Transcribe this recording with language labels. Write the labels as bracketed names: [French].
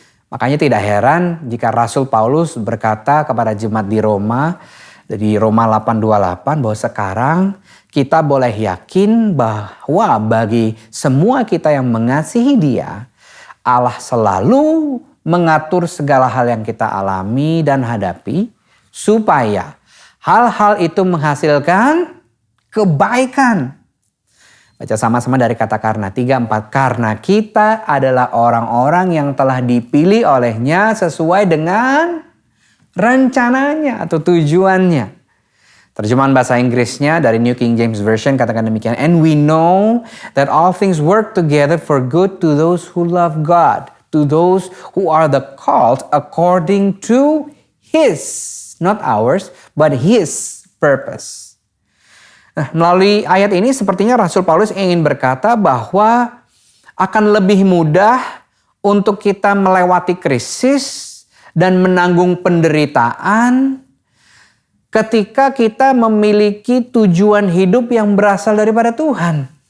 [Indonesian] Makanya tidak heran jika Rasul Paulus berkata kepada jemaat di Roma, di Roma 8:28, bahwa sekarang kita boleh yakin bahwa bagi semua kita yang mengasihi Dia, Allah selalu mengatur segala hal yang kita alami dan hadapi supaya hal-hal itu menghasilkan kebaikan. Baca sama-sama dari kata karena 3-4. Karena kita adalah orang-orang yang telah dipilih olehnya sesuai dengan rencananya atau tujuannya. Terjemahan bahasa Inggrisnya dari New King James Version katakan demikian. [English] And we know that all things work together for good to those who love God, to those who are the called according to His, not ours, but His purpose. [Indonesian] Nah, melalui ayat ini sepertinya Rasul Paulus ingin berkata bahwa akan lebih mudah untuk kita melewati krisis dan menanggung penderitaan ketika kita memiliki tujuan hidup yang berasal daripada Tuhan.